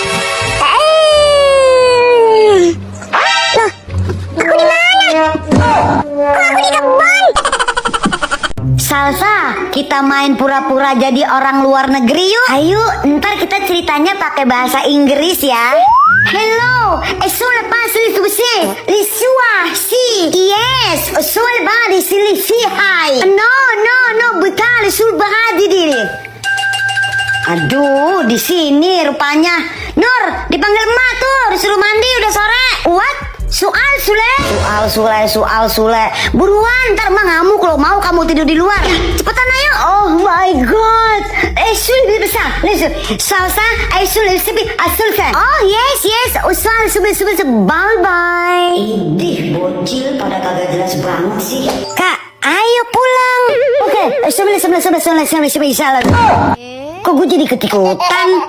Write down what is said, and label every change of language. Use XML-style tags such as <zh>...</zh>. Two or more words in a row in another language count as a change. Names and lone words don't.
<id>Loh, aku di mana? Kok aku di kebun? Salsa, kita main pura-pura jadi orang luar negeri yuk. Ayo, ntar kita ceritanya pakai bahasa Inggris ya.</id> <en>Hello, sono pas les soir, si. Yes, sono badi sili si hai. No, betal sul bahadi diri.</en> <id>Aduh, di sini rupanya. Nur, dipanggil emak tuh, disuruh mandi udah sore. What? Soal Sule. Buruan, ntar emak ngamuk kalau mau kamu tidur di luar. Cepetan ayo.</id> <en>Oh my god. Sule besar. Listen. Salsa, Sule sepi asulkan. Oh yes. Soal Sule. Bye.</en> <id>Idih, bocil pada kagak jelas banget sih. Kak, ayo pulang. Oke, Sule. Kok gue jadi ketikutan?</id>